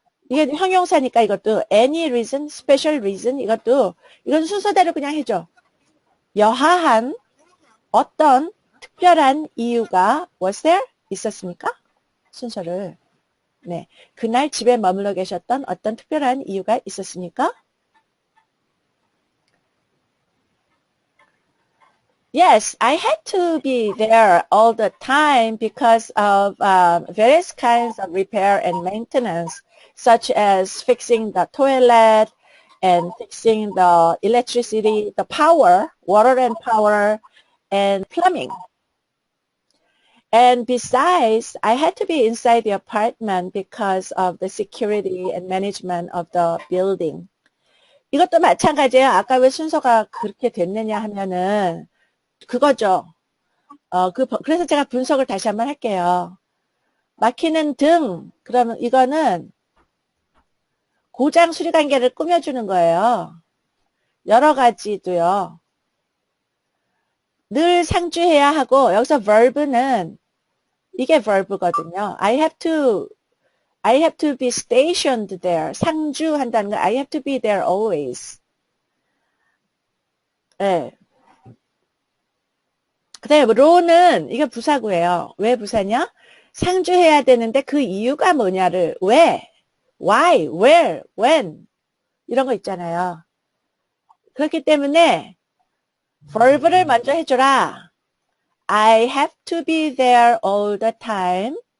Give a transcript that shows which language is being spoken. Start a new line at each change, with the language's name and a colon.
Korean: 이게 형용사니까 이것도
English: any reason, special reason
Korean: 이것도 이건 순서대로 그냥 해줘. 여하한 어떤 특별한 이유가
English: was there?
Korean: 있었습니까? 순서를. 네. 그날 집에 머물러 계셨던 어떤 특별한 이유가 있었습니까?
English: Yes, I had to be there all the time because of various kinds of repair and maintenance, such as fixing the toilet and fixing the electricity, the power, water and power, and plumbing. And besides, I had to be inside the apartment because of the security and management of the building.
Korean: 이것도 마찬가지예요. 아까 왜 순서가 그렇게 됐느냐 하면은 그거죠. 그래서 제가 분석을 다시 한번 할게요. 막히는 등, 그러면 이거는 고장 수리 관계를 꾸며주는 거예요. 여러 가지도요. 늘 상주해야 하고, 여기서 verb는 이게 verb거든요.
English: I have to be stationed there.
Korean: 상주한다는 거,
English: I have to be there always.
Korean: 네. 그 다음에 로는 이게 부사구예요. 왜 부사냐? 상주해야 되는데 그 이유가 뭐냐를 왜,
English: why, where, when
Korean: 이런 거 있잖아요. 그렇기 때문에 verb를 먼저 해줘라.
English: I have to be there all the time.